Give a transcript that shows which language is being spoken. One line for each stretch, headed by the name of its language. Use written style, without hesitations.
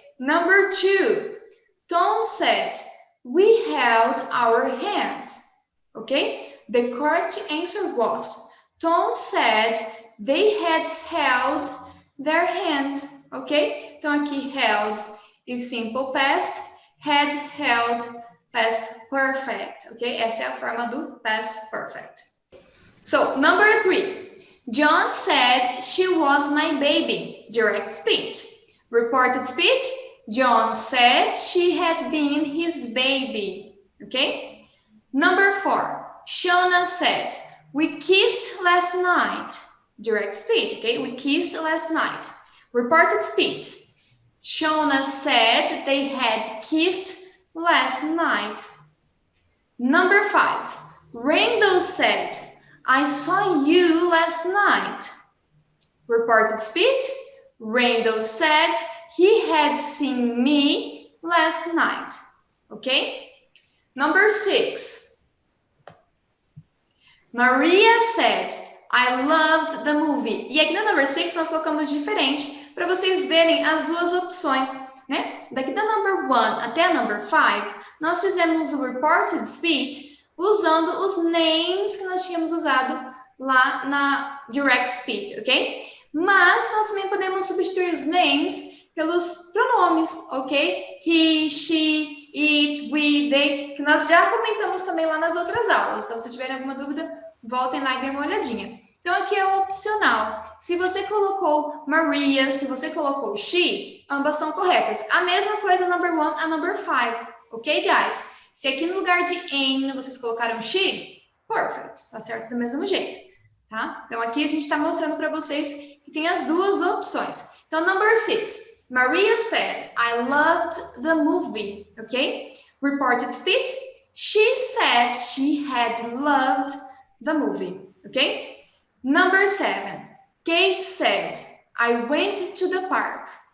English: Number two, Tom said, we held our hands. Okay? The correct answer was, Tom said they had held their hands, ok?
Portuguese: Então, aqui,
English: held is simple past, had, held, past perfect, ok?
Portuguese: Essa é a forma do past perfect.
English: So, number 3. John said she was my baby. Direct speech. Reported speech. John said she had been his baby. Okay? Number 4. Shona said, we kissed last night. Direct speech. Okay? We kissed last night. Reported speech. Shona said they had kissed last night. Number 5. Randall said, I saw you last night. Reported speech. Randall said he had seen me last night. Okay? Number 6. Maria said, I loved the movie.
Portuguese: E aqui no number 6 nós colocamos diferente para vocês verem as duas opções, né? Daqui da number 1 até a number 5, nós fizemos o reported speech usando os names que nós tínhamos usado lá na direct speech, ok? Mas nós também podemos substituir os names pelos pronomes, ok?
English: He, she, it, we, they,
Portuguese: que nós já comentamos também lá nas outras aulas. Então, se tiverem alguma dúvida, voltem lá e dêem uma olhadinha. Então, aqui é opcional. Se você colocou Maria, se você colocou she, ambas são corretas. A mesma coisa number 1 a number 5,
English: ok, guys?
Portuguese: Se aqui no lugar de in vocês colocaram she, perfect, tá certo do mesmo jeito, tá? Então, aqui a gente está mostrando para vocês que tem as duas opções.
English: Então, number 6, Maria said, I loved the movie, ok? Reported speech, she said she had loved the movie, ok? Number 7, Kate said, I went to the park.